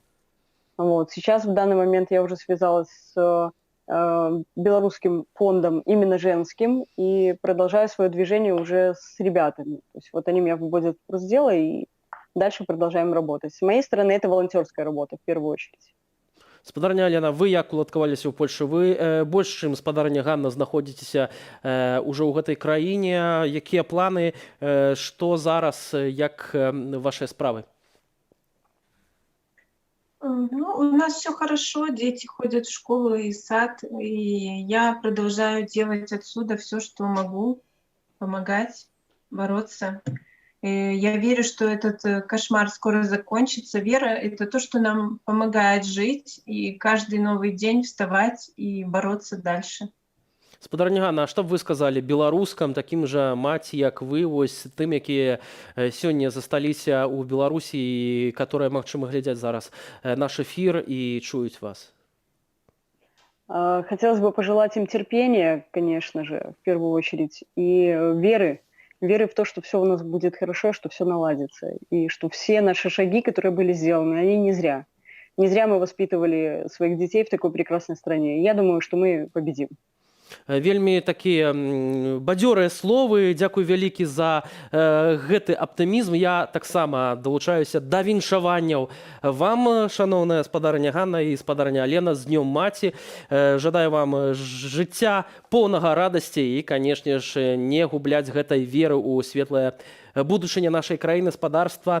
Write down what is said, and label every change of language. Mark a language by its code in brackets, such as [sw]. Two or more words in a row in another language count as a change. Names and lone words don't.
[ru] Вот. Сейчас в данный момент я уже связалась с белорусским фондом, именно женским, и продолжаю свое движение уже с ребятами. То есть вот они меня выводят в курс дела, и дальше продолжаем работать. С моей стороны, это волонтерская работа в первую очередь. [be] Спадарня Лена, вы як уладкаваліся ў Польшы? Вы больш, чым спадарня Ганна, знаходзіцеся ўжо ў гэтай краіне. Якія планы, што зараз, як вашыя справы? [ru] Ну, у нас все хорошо, дети ходят в школу и сад, и я продолжаю делать отсюда все, что могу, помогать, бороться. Я верю, что этот кошмар скоро закончится. Вера — это то, что нам помогает жить и каждый новый день вставать и бороться дальше. Спадарня Ганна, а што б вы сказалі беларускам, такім жа маці, як вы, вось тым, якія сёння засталіся ў Беларусі і которые, магчыма, глядзяць зараз наш эфір і чуюць вас? Хотелось бы пожелать им терпения, конечно же, в первую очередь, и веры. Веры в то, что все у нас будет хорошо, что все наладится. И что все наши шаги, которые были сделаны, они не зря. Не зря мы воспитывали своих детей в такой прекрасной стране. И я думаю, что мы победим. [be] Вельмі такія бадзёрыя словы. Дзякуй вялікі за гэты аптымізм. Я таксама далучаюся да віншаванняў вам, шаноўная спадарыня Ганна і спадарыня Алена, з днём маці. Жадаю вам жыцця поўнага радасці і, канешне ж, не губляць гэтай веры ў светлае будучыня нашай краіны, спадарства.